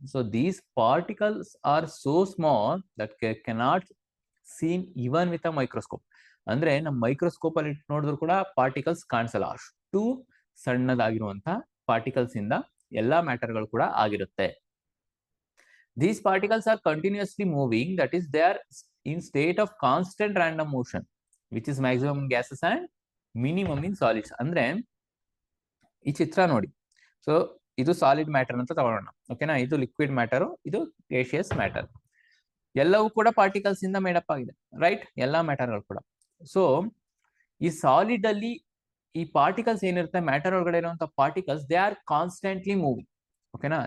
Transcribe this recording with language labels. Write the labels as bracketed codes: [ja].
[en] So these particles are so small that cannot seen even with a microscope. [kn] ಅಂದ್ರೆ ನಮ್ಮ microscope ಅಲ್ಲಿ ನೋಡಿದ್ರು ಕೂಡ ಪಾರ್ಟಿಕಲ್ಸ್ ಕಾಣಿಸಲ್ಲ, ಅಷ್ಟು ಸಣ್ಣದಾಗಿರುವಂತಹ ಪಾರ್ಟಿಕಲ್ಸ್ ಇಂದ ಎಲ್ಲಾ ಮ್ಯಾಟರ್ಗಳು ಕೂಡ ಆಗಿರುತ್ತೆ. [en] These particles are continuously moving, that is they are in state of constant random motion, which is maximum in gases and minimum in solids. [kn] ಅಂದ್ರೆ ಈ ಚಿತ್ರ ನೋಡಿ, ಸೊ ಇದು ಸಾಲಿಡ್ ಮ್ಯಾಟರ್ ಅಂತ ತಗೊಳ್ಳೋಣ, ಓಕೆನಾ. ಇದು ಲಿಕ್ವಿಡ್ ಮ್ಯಾಟರ್, ಇದು ಗೇಷಿಯಸ್ ಮ್ಯಾಟರ್. ಎಲ್ಲವೂ ಕೂಡ ಪಾರ್ಟಿಕಲ್ಸ್ ಇಂದ ಮೇಡಪ್ ಆಗಿದೆ, ರೈಟ್, ಎಲ್ಲಾ ಮ್ಯಾಟರ್ಗಳು ಕೂಡ. ಸೊ ಈ ಸಾಲಿಡ್ ಅಲ್ಲಿ ಈ ಪಾರ್ಟಿಕಲ್ಸ್ ಏನಿರುತ್ತೆ, ಮ್ಯಾಟರ್ ಒಳಗಡೆ ಇರುವಂತಹ particles, [en] they are constantly moving, [kn] ಓಕೆನಾ.